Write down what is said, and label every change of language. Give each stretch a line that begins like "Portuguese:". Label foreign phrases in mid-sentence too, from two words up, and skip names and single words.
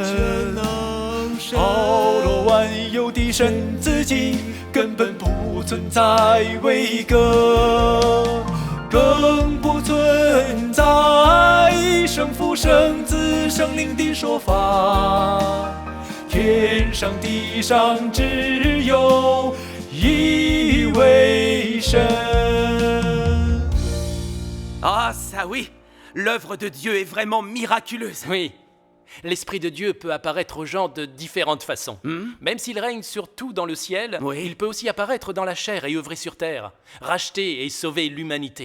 Chinese: 包罗万有的神自己，根本不存在为隔。更不存在圣父、圣子、圣灵的说法，天上地上只有一位神。
French: Ah, ça oui. L'œuvre de Dieu est vraiment miraculeuse. Oui. L'Esprit de Dieu peut apparaître aux gens de différentes façons. Même s'il règne surtout dans le ciel, Oui. il peut aussi apparaître dans la chair et œuvrer sur terre, racheter et sauver l'humanité.